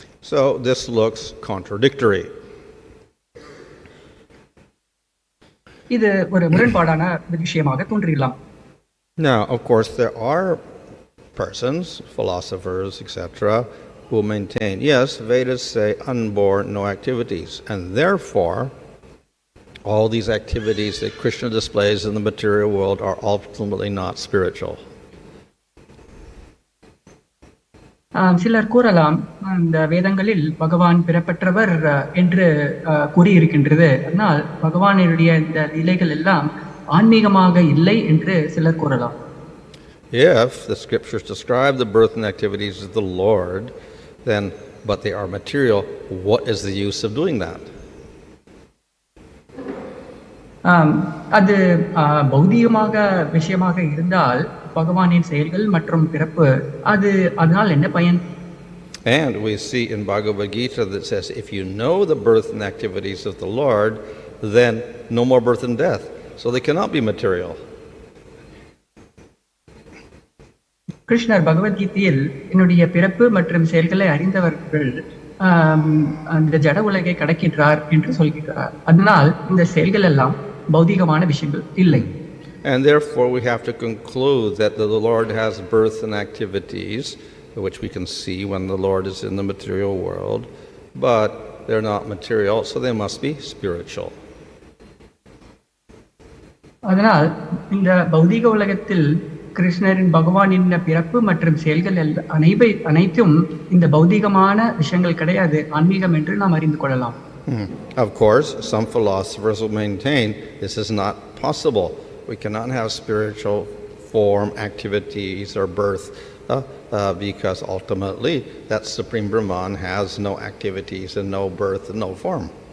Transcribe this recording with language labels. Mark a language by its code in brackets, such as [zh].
[en] So this looks contradictory. [ta] இது ஒரு முரண்பாடான விஷயமாக தோன்றலாம். [en] Now, of course, there are persons, philosophers, etc., who maintain, yes, Vedas say unborn, no activities, and therefore all these activities that Krishna displays in the material world are ultimately not spiritual. [ta] சிலர் கூறலாம், இந்த வேதங்களில் பகவான் பிறப்பற்றவர் என்று கூறியிருக்கின்றது, ஆனால் பகவானுடைய இந்த நிலைகள் எல்லாம் ஆன்மீகமாக இல்லை என்று சிலர் கூறலாம். [en] If the scriptures describe the birth and activities of the Lord, then, but they are material, what is the use of doing that? [ta] அது பௌதிகமாக விஷயமாக இருந்தால் பகவானின் செயல்கள் மற்றும் பிறப்பு அதனால் என்ன பயன்? [en] And we see in Bhagavad Gita that says, if you know the birth and activities of the Lord, then no more birth and death. So they cannot be material. [ta] கிருஷ்ணர் பகவத்கீதையில் என்னுடைய பிறப்பு மற்றும் செயல்களை அறிந்தவர்கள் அந்த ஜட உலகை கடக்கின்றார் என்று சொல்கிறார். அதனால் இந்த செயல்கள் எல்லாம் பௌதிகமான விஷயங்கள் இல்லை. [en] And therefore we have to conclude that the Lord has birth and activities, which we can see when the Lord is in the material world, but they're not material, so they must be spiritual. [ta] அதனால் இந்த பௌதிக உலகத்தில் கிருஷ்ணரின் பகவானின் பிறப்பு மற்றும் செயல்கள் அனைத்தும் இந்த பௌதிகமான விஷயங்கள் கிடையாது, ஆன்மீகம் என்று நாம் அறிந்து கொள்ளலாம். [en] Of course, some philosophers will maintain this is not possible. We cannot have spiritual form, activities, or birth because ultimately that Supreme Brahman has no activities and no birth and no form.